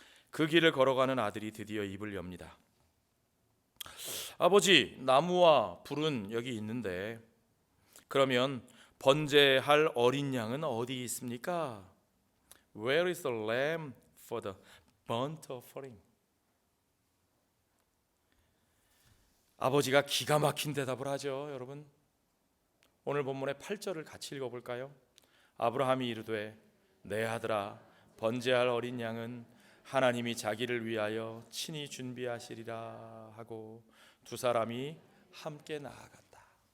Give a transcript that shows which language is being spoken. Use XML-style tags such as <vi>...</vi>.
<ko>그 길을 걸어가는 아들이 드디어 입을 엽니다. 아버지, 나무와 불은 여기 있는데 그러면 번제할 어린 양은 어디 있습니까?</ko> <en>Where is the lamb for the burnt offering?</en> <ko>아버지가 기가 막힌 대답을 하죠. 여러분, 오늘 본문의 8절을 같이 읽어볼까요? 아브라함이 이르되 내 아들아, 번제할 어린 양은 하나님이 자기를 위하여 친히 준비하시리라 하고 두 사람이 함께 나아갔다.</ko>